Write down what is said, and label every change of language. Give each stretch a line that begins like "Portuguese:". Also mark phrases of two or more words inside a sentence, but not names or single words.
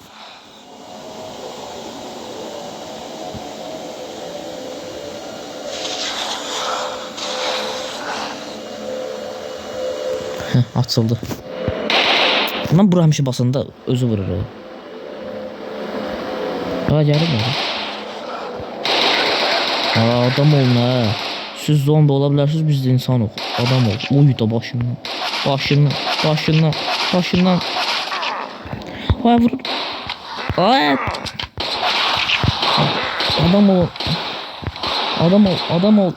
Azerbaijani: Açıldı. Mən bura həmişə basanda özü vurur. Gəlir mi? Adam olun ha.
Turkish: Siz zombi olabilirsiniz, biz de insanıq. Adam ol. Uy da başından.
Azerbaijani: Vurur. Adam ol. Adam ol, adam ol.